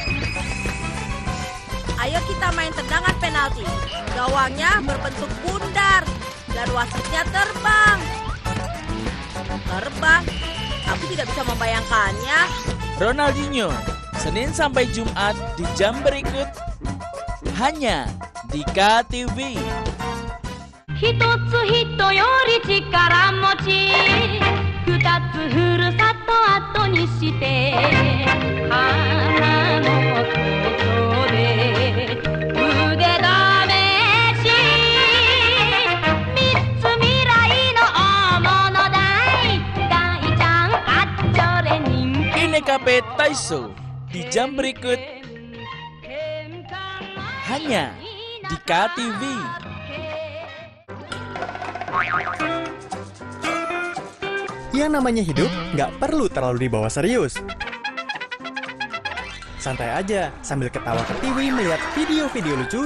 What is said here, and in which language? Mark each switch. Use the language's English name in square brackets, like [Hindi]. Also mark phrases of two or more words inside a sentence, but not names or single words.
[Indonesian] Ayo kita main tendangan penalti. Gawangnya berbentuk bundar dan wasitnya terbang. Terbang? Aku tidak bisa membayangkannya. Ronaldinho, Senin sampai Jumat di jam berikut. Hanya di KTV. [Japanese] 一つ人より力持ち二つふるさと後にして花のことで腕試し三つ未来の大物大大ちゃんあっちょれ人気 [Indonesian] Inekape Taiso di jam berikut. Hanya di KTV. Yang namanya hidup nggak perlu terlalu dibawa serius. Santai aja sambil ketawa ke TV melihat video-video lucu.